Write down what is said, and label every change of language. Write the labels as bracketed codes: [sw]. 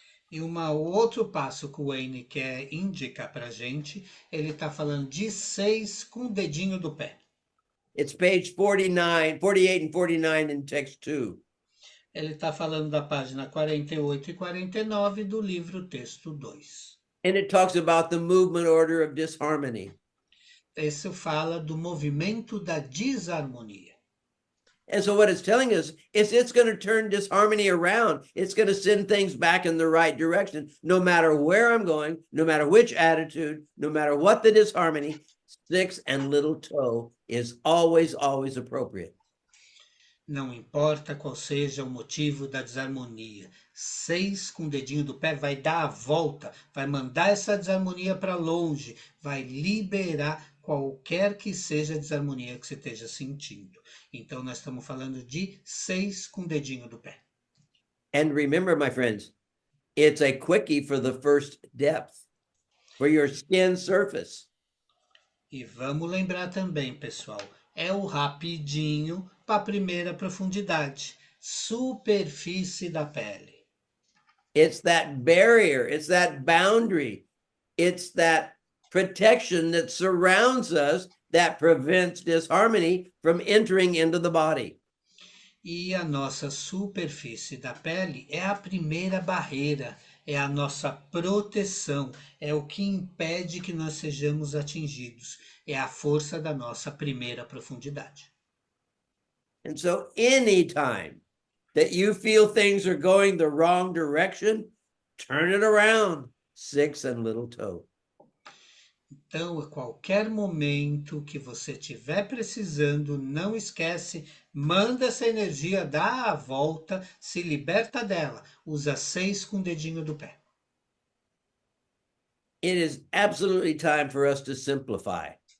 [pt] E outro passo que o Wayne quer indicar para a gente, ele está falando de 6 com o dedinho do pé. [en] It's page 48 and 49 in text 2. [pt] Ele está falando da página 48 e 49 do livro texto 2. [en] And it talks about the movement order of disharmony. [pt] Isso fala do movimento da desarmonia. [en] And so what it's telling us is it's going to turn disharmony around. It's going to send things back in the right direction, no matter where I'm going, no matter which attitude, no matter what the disharmony, 6 and little toe is always, always appropriate. [pt] Não importa qual seja o motivo da desarmonia, 6 com o dedinho do pé vai dar a volta, vai mandar essa desarmonia para longe, vai liberar qualquer que seja a desarmonia que você esteja sentindo. Então, nós estamos falando de 6 com o dedinho do pé. [en] And remember, my friends, it's a quickie for the first depth, for your skin surface. [pt] E vamos lembrar também, pessoal, é o rapidinho para a primeira profundidade, superfície da pele. [en] It's that barrier, it's that boundary, it's that protection that surrounds us that prevents disharmony from entering into the body. [pt] E a nossa superfície da pele é a primeira barreira, é a nossa proteção, é o que impede que nós sejamos atingidos, é a força da nossa primeira profundidade. [en] And so anytime that you feel things are going the wrong direction, turn it around, 6 and little toe. [pt] Então, a qualquer momento que você estiver precisando, não esquece, manda essa energia, dá a volta, se liberta dela. Usa 6 com o dedinho do pé. [en] It is absolutely time for us to simplify.